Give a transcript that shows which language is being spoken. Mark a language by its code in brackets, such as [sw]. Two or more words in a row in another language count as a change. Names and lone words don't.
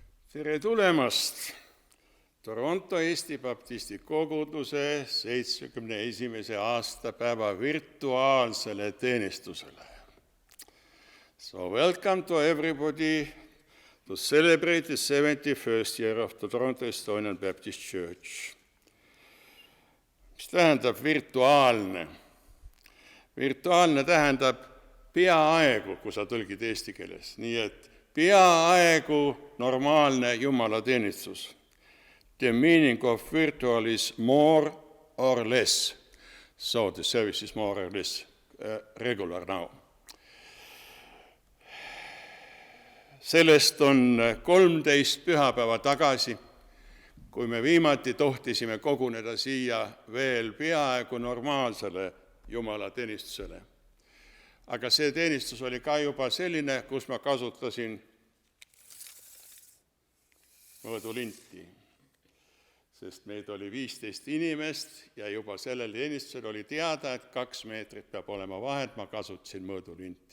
[et] Tere tulemast Toronto Eesti Baptisti Koguduse 71. aastapäeva virtuaalsele teenistusele. [en] So welcome to everybody to celebrate the 71st year of the Toronto Estonian Baptist Church. [et] Mis tähendab virtuaalne? Virtuaalne tähendab peaaegu, kui sa tõlgid eesti keeles, nii et peaaegu normaalne jumalateenistus. [en] The meaning of virtual is more or less. So the service is more or less regular now. [et] Sellest on 13 pühapäeva tagasi, kui me viimati tohtisime koguneda siia veel peaaegu normaalsele jumalateenistusele. Aga see teenistus oli ka juba selline, kus ma kasutasin mõõdulinti, sest meid oli 15 inimest ja juba sellel teenistusel oli teada, et 2 meetrit peab olema vahet, ma kasutasin mõõdulinti.